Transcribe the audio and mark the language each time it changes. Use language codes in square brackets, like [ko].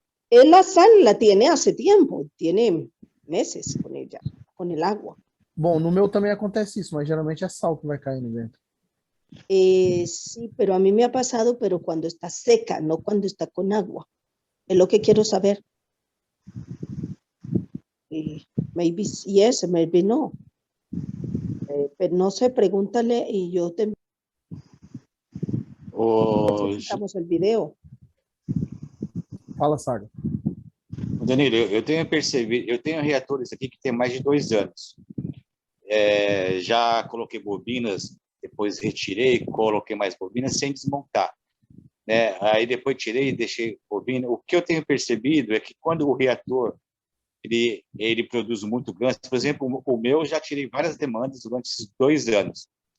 [es] La sal la tiene hace tiempo, tiene meses con ella, con el agua. [pt] Bom, no meu também acontece isso, mas geralmente é sal que vai caindo dentro. [es] Sí, pero a mí me ha pasado, pero cuando está seca, no cuando está con agua. Es lo que quiero saber. [en] Maybe yes, maybe no. [es] Pero no sé, pregúntale y yo te presentamos el video. [pt] Fala, Saga. Danilo, eu tenho percebido, eu tenho reatores aqui que tem mais de 2 anos. Já coloquei bobinas, depois retirei, coloquei mais bobinas sem desmontar. Né? Aí depois tirei e deixei bobina. O que eu tenho percebido é que quando o reator ele produz muito GANs, por exemplo, o meu já tirei várias demandas durante esses 2 anos.